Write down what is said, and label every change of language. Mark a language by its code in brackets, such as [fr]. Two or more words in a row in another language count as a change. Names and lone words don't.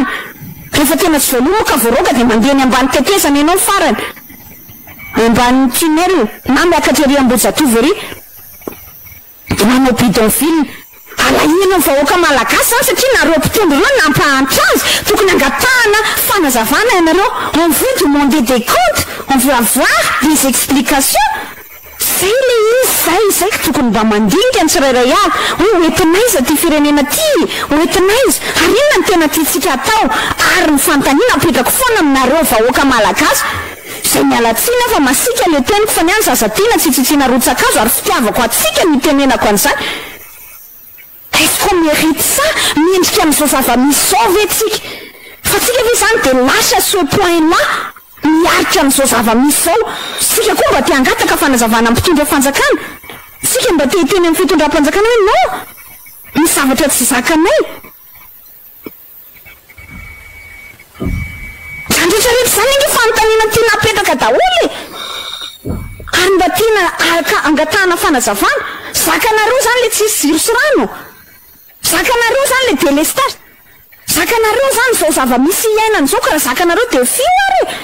[mg] rehefa tena tsy voaloha ka voaroaka de mandeha ny ambany tetezana ianao farany ambany tunnel na miakatra ery Ambojatovo ery manao bidonville alahina vahoaka malagasy zany satria nareo mpitondro reo nampahantra azy tokony angatahana fanazavana ianareo [fr] on veut demander des comptes on veut avoir des explications c'est le [mg] zay tokony mba mandinika ny tsirairay avy hoe oentinaiza ty firenena ty oentinaiza ary inona ny tena tiatsika atao ary ny fantaniana apetrako foana aminareo vahoaka malagasy zay mialatsina fa masika le teniko fa niany zazatiana tsitsitsina rotsakazo ary fitiavako atsika mitenenako an'izany [fr] est-ce qu'on mérite ça [mg] miendrika amin'izao zava-misao ve tsika fa tsika ve zany de lasa [fr] ce point là [mg] miaritra amin'izao zava-misao sika koa mba tiangataka fanazavana mpitondra fanjakana sika mba te hiteny amin'ny fitondram-panjakana hoe no ny zavatra tsy zakanay zandretrarehetra zany inge fanontaniana tiana apetraka daholy ary mba tiana angatahana fanazavana zakanareo zany le tsisy ziro sy rano zakanareo zany [fr] le délestage [mg] zakanareo zany zao zava-misy iainany zao karaha zakanareo de fio ary